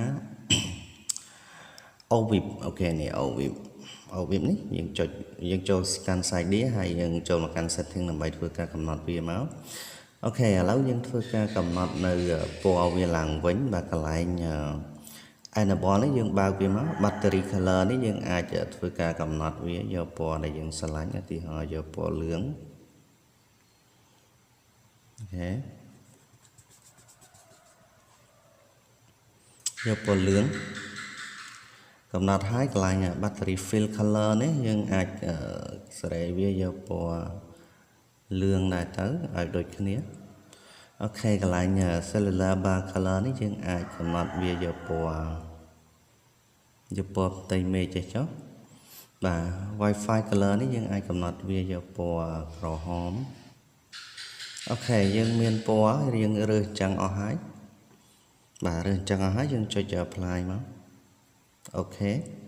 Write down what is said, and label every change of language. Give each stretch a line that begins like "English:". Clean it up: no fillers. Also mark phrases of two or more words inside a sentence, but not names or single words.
Khmer: OVIP អូខេនេះ OVIP នេះយើងចូលកាន់ site នេះហើយយើងចូលមកកាន់ setting ដើម្បីធ្វើការកំណត់វាមកអូខេឥឡូវយើងធ្វើការកំណត់នៅពណ៌វាឡើងវិញបាទកន្លែង enable នេះយើងបើកវាមក
English: battery color
Khmer: នេះយើងអាចធ្វើការកំណត់វាយកពណ៌ដែលយើងស្រឡាញ់ឧទាហរណ៍យកពណ៌លឿង អូខេយកពណ៌លឿងកំណត់ហើយកន្លែង
English: battery fill color
Khmer: នេះយើងអាចសេរីវាយកពណ៌លឿងដែរទៅឲ្យដូចគ្នាអូខេកន្លែង
English: cellular bar color
Khmer: នេះយើងអាចកំណត់វាយកពណ៌ ផ្ទៃមេឃចេះចុះបាទ
English: Wi-Fi color
Khmer: នេះយើងអាចកំណត់វាយកពណ៌ក្រហមអូខេយើងមានពណ៌រៀងរើសចឹងអស់ហើយបាទរើសចឹងអស់ហើយយើងចុច apply មកអូខេ